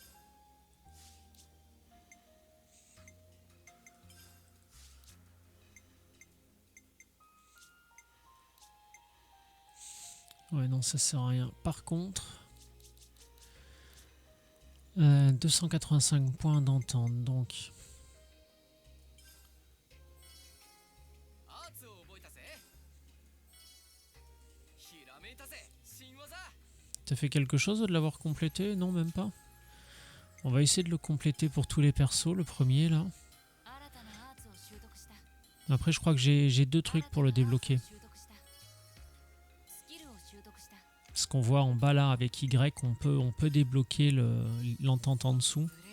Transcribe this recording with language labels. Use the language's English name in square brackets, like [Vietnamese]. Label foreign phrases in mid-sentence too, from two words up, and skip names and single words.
[French] Ouais, non, ça sert à rien. Par contre. 285 points d'entente, donc. [Japanese] アーツを覚えたぜ。ひらめいたぜ、新技。 [French] Ça fait quelque chose de l'avoir complété? Non, même pas. On va essayer de le compléter pour tous les persos, le premier là. Après, je crois que j'ai 2 trucs pour le débloquer. Ce qu'on voit en bas là avec Y, on peut débloquer l'entente en dessous.